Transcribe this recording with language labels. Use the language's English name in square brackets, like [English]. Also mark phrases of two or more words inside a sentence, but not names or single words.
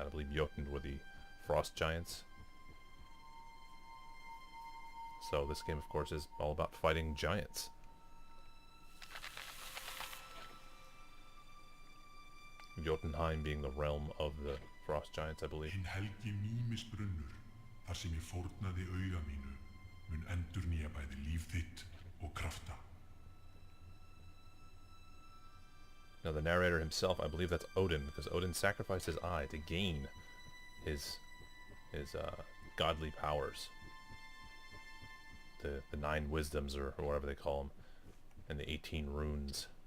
[English] I believe Jotun were the frost giants. So this game, of course, is all about fighting giants. Jotunheim being the realm of the frost giants, I believe. [Icelandic] Hinn helgi mýmisbrunnur, þar sem ég fórnaði auga mínu, mun endurnýja bæði líf þitt og krafta. [English] Now the narrator himself, I believe that's Odin, because Odin sacrificed his eye to gain his godly powers. The 9 wisdoms, or whatever they call them, and the 18 runes.